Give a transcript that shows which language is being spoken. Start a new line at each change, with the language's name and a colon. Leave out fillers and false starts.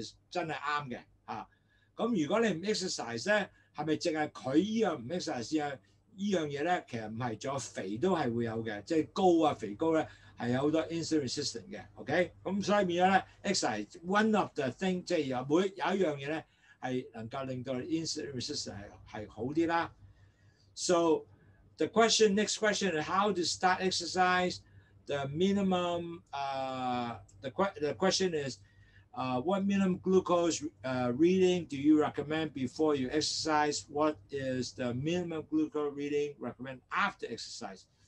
Cantonese: 真係啱嘅嚇。咁如果你唔 exercise 咧，係咪淨係佢依樣唔 exercise 啊？依樣嘢咧，其實唔係，仲有肥都係會有嘅，即係高啊肥高咧係有好多 insulin resistant 嘅 ，OK？咁所以變咗咧
English: exercise one of the thing
Cantonese: 即係有一樣嘢咧係能夠令到 insulin resistant 係好啲啦。
English: So the next question is how to start exercise. The minimum the question is what minimum glucose reading do you recommend before you exercise? What is the minimum glucose reading recommend after exercise?